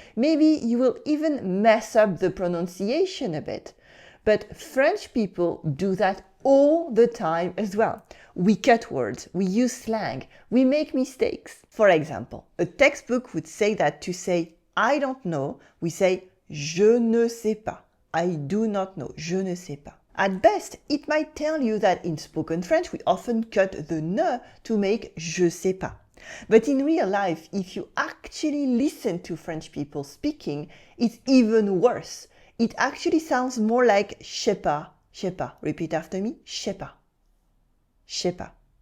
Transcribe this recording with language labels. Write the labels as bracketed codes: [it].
[en] Maybe you will even mess up the pronunciation a bit. But French people do that all the time as well. We cut words, we use slang, we make mistakes. For example, a textbook would say that to say I don't know, we say [fr] je ne sais pas. [en] I do not know, [fr] je ne sais pas. [en] At best, it might tell you that in spoken French, we often cut the ne to make [fr] je sais pas. [en] But in real life, if you actually listen to French people speaking, it's even worse. It actually sounds more like [fr] je sais pas. [en] Repeat after me, [fr] je sais pas. Je sais pas.